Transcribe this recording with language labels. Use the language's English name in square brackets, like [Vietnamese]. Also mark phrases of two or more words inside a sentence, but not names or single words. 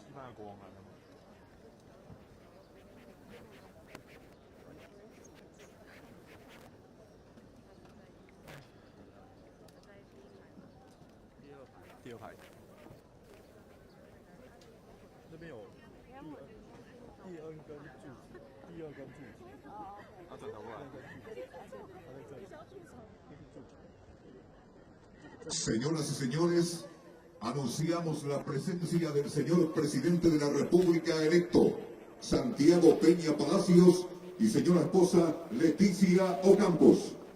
[Chinese] 国王来了吗？第二排。那边有第二根柱子，第二根柱子。他转头过来。他在这里。这是柱子。 [Spanish] Señoras y señores, anunciamos la presencia del señor presidente de la República electo, Santiago Peña Palacios, y señora esposa Leticia Ocampos.